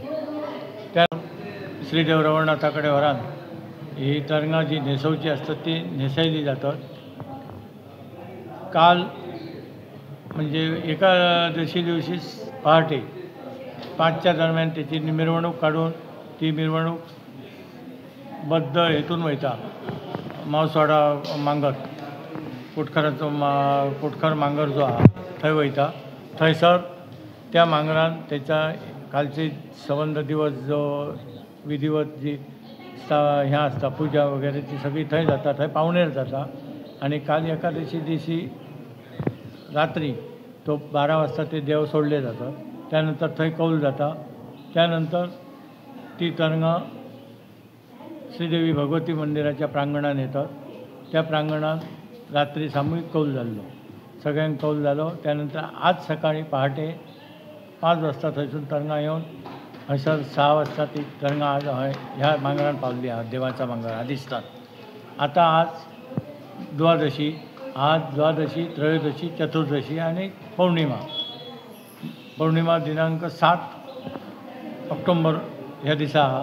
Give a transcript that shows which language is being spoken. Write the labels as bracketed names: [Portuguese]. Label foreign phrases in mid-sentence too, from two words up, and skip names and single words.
[Konkani] त्या श्रीदेव रवळनाथाकडे व्हरान ही तरंगा जी नेसवची असतात ती नेसयली जातात। काल म्हणजे एकादशी दिवशी पहाटे 5च्या दरम्यान त्याची मिरवणूक काढून ती मिरवणूक बद्ध हेतून वयता मावसवाडा मांगर कुटखराचो कुटखर मांगर जो हा थंय वयता। थंयसर त्या मांगरान त्याचा कालचे संबंध दिवस जो विधिवत जी ह्या असता पूजा वगैरे ती सगळी थंय जाता, थंय पावणेर जाता आणि काल एकादशी दिवशी रात्री तो 12 वाजता ते देव सोडले जातात। त्यानंतर थंय कौल जाता। त्यानंतर ती तरंगा श्रीदेवी भगवती मंदिराच्या प्रांगणात येतात। त्या प्रांगणात रात्री सामूहिक कौल जाल्लो, सगळ्यांक कौल जालो। त्यानंतर आज सकाळी पहाटे 5 वाजता थंयसून तरंगा येवन हयसर 6 वाजता ती तरंगा आज ह्या मांगरान पावल्ली आहा, देवाचा मांगर आदिस्थान। आता आज द्वादशी, आज द्वादशी, त्रयोदशी, चतुर्दशी आणि पौर्णिमा दिनांक 7 ऑक्टोबर ह्या दिसा आहा।